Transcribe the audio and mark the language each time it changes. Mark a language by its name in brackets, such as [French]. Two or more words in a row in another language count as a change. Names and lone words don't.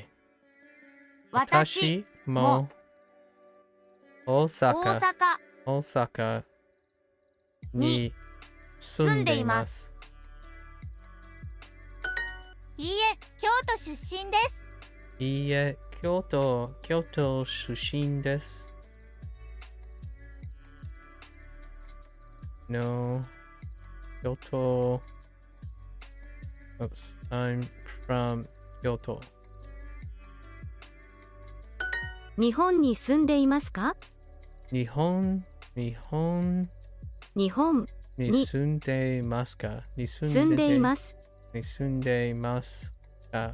[Japanese] 私も大阪に住んでいます。いいえ、京都出身です。いいえ、京都出身です。No, [English] 京都。Oops, I'm from 京都。 [Japanese] 日本に住んでいますか？日本に住んでいますか？住んでいます。住んでいますか？